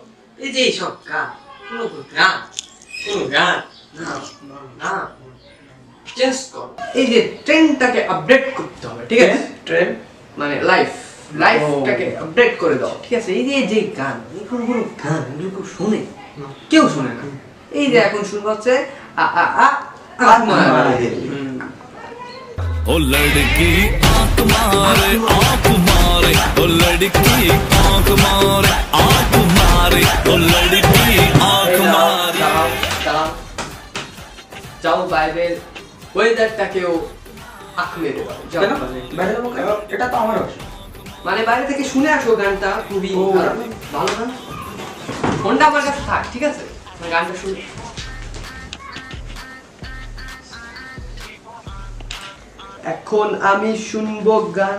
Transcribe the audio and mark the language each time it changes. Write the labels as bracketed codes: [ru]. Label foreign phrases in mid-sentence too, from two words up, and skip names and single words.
[bn] এই যে এইসব গান, কোনো গান, কোনো গান না না, চেঞ্জ কর। এই যে ট্রেন্ডটাকে আপডেট করতে হবে, ঠিক আছে? ট্রেন মানে লাইফটাকে আপডেট করে দাও, ঠিক আছে? এই যে গান, এখন কোনো গান এগুলো শোনে কেউ শোনে না। এই যে এখন শুনবো হচ্ছে আ আ আ [hi] ओ लड़की आंख मारे ओ लड़की आंख मारे ओ लड़की आंख मारे। [bn] যাও বাইরের ওয়েদারটাকেও আঁক মেরে দাও, যাও। বাইরে যাবো কেন? এটা তো আমার বাসা। মানে বাইরে থেকে শুনে আসো গানটা, খুবই ভালো গান। ফোনটা আমার কাছে থাক, ঠিক আছে? গানটা শুনে এখন আমি শুনবো গান।